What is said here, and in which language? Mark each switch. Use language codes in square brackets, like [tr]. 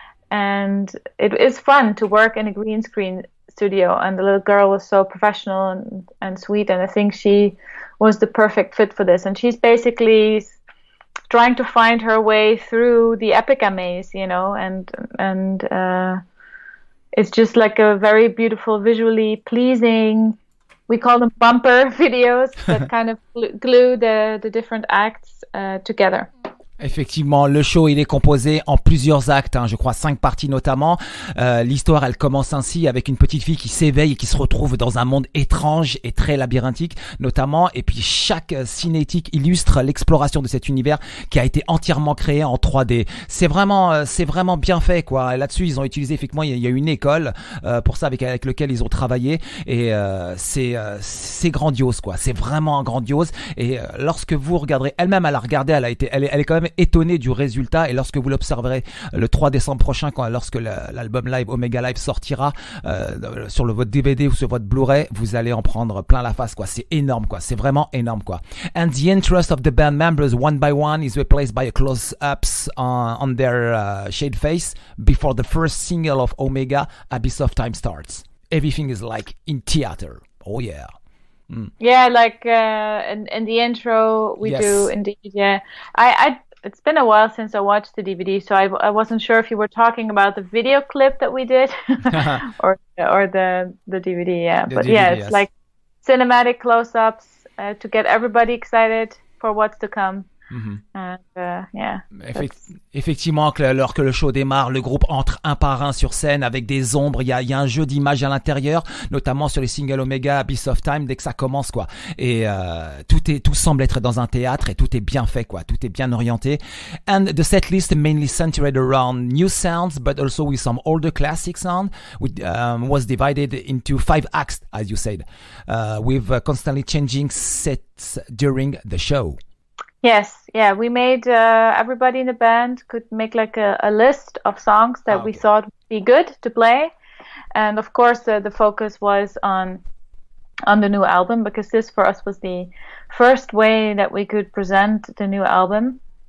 [en] And it is fun to work in a green screen studio, and the little girl was so professional and sweet, and I think she was the perfect fit for this. And she's basically trying to find her way through the Epica maze, and it's just like a very beautiful, visually pleasing, we call them bumper videos that kind of glue the different acts together. [fr] Effectivement, le show, il est composé en plusieurs actes, hein, je crois 5 parties notamment. L'histoire, elle commence ainsi avec une petite fille qui s'éveille et qui se retrouve dans un monde étrange et très labyrinthique notamment. Et puis chaque cinétique illustre l'exploration de cet univers qui a été entièrement créé en 3D. C'est vraiment bien fait, quoi. Là-dessus, ils ont utilisé effectivement, il y a une école pour ça avec lequel ils ont travaillé, et c'est grandiose, quoi. C'est vraiment grandiose. Et lorsque vous regarderez, elle-même, elle a regardé, elle est quand même étonné du résultat, et lorsque vous l'observerez le 3 décembre prochain, lorsque l'album live Omega Live sortira sur votre DVD ou sur votre Blu-ray, vous allez en prendre plein la face, quoi. C'est énorme, quoi. C'est vraiment énorme, quoi. [en] And the interest of the band members one by one is replaced by a close-ups on their shade face before the first single of Omega, Abyss of Time, starts. Everything is like in theater. Oh yeah. Yeah, like in the intro we do indeed. Yeah, I it's been a while since I watched the DVD, so I wasn't sure if you were talking about the video clip that we did or the DVD. Yeah, but DVD, yeah, it's like cinematic close-ups to get everybody excited for what's to come. And, yeah, [fr] effectivement, alors que le show démarre, le groupe entre un par un sur scène avec des ombres. Il y a un jeu d'images à l'intérieur, notamment sur les singles Omega, Abyss of Time, dès que ça commence, quoi. Et tout semble être dans un théâtre et tout est bien fait, quoi. Tout est bien orienté. [en] And the set list mainly centered around new sounds, but also with some older classic sound. Was divided into 5 acts, as you said, with constantly changing sets during the show. Yes, yeah, we made everybody in the band could make like a list of songs that we thought would be good to play, and of course the focus was on the new album, because this for us was the first way that we could present the new album.